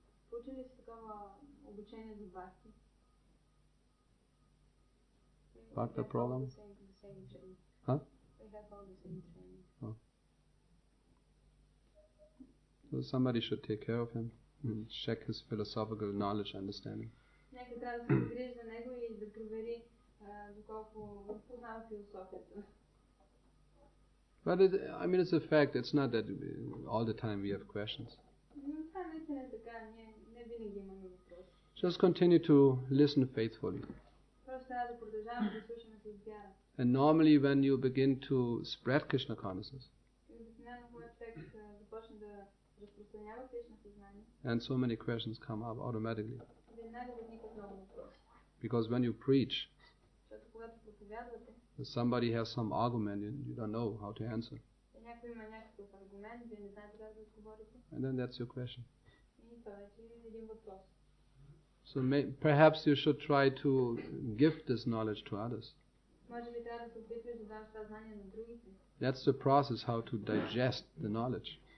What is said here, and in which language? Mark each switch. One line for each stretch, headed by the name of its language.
Bulgarian: Получили ли си такова обучение за бхакти?
English: Bhakta program? Huh? We have all the same training. So somebody should take care of him and check his philosophical knowledge and understanding.
Bulgarian: Някой трябва да се погрижи за него и да провери доколко познава философията.
English: But it's a fact. It's not that all the time we have questions.
Bulgarian: Това наистина е така. Ние не винаги имаме въпрос.
English: Just continue to listen faithfully.
Bulgarian: Просто трябва да продължаваме да слушаме с вяра.
English: And normally when you begin to spread Krishna consciousness,
Bulgarian: Обикновено когато човек започне да разпространява Кришна съзнание,
English: and so many questions come up automatically.
Bulgarian: веднага възникват много въпроси.
English: Because when you preach,
Bulgarian: Защото когато проповядвате,
English: if somebody has some argument, you don't know how to answer.
Bulgarian: някой има някакъв аргумент, вие не знаете как да отговорите,
English: And then that's your question.
Bulgarian: и това вече е един въпрос.
English: So perhaps you should try to give this knowledge to others.
Bulgarian: Може би трябва да се опитваш да даваш това знание на другите.
English: That's the process how to digest the knowledge.